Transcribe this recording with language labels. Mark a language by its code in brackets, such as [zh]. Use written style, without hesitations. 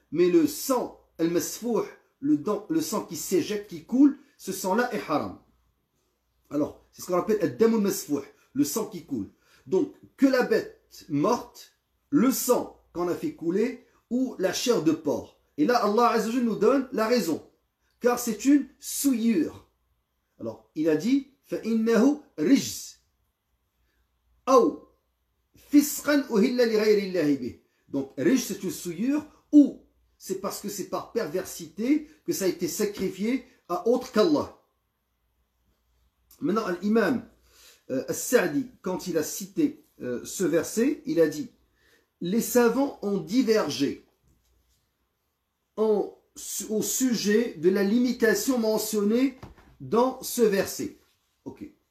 [fr] Mais le sang, al-masfouh, le sang qui s'éjecte, qui coule, ce sang-là est haram. Alors, c'est ce qu'on appelle al-damul masfouh, le sang qui coule. Donc, que la bête morte, le sang qu'on a fait couler, ou la chair de porc. Et là, Allah Azza wa Jalla nous donne la raison. Car c'est une souillure. Alors, il a dit [ar] فَإِنَّهُ رِجْسٌ أَوْ فِسْقًا أُهِلَّ لِغَيْرِ اللَّهِ بِهِ. [fr] Donc, rijs, c'est une souillure, ou c'est parce que c'est par perversité que ça a été sacrifié à autre qu'Allah. Maintenant, l'imam As-Sa'di, quand il a cité ce verset, il a dit les savants ont divergé au sujet de la limitation mentionnée dans ce verset. Ok.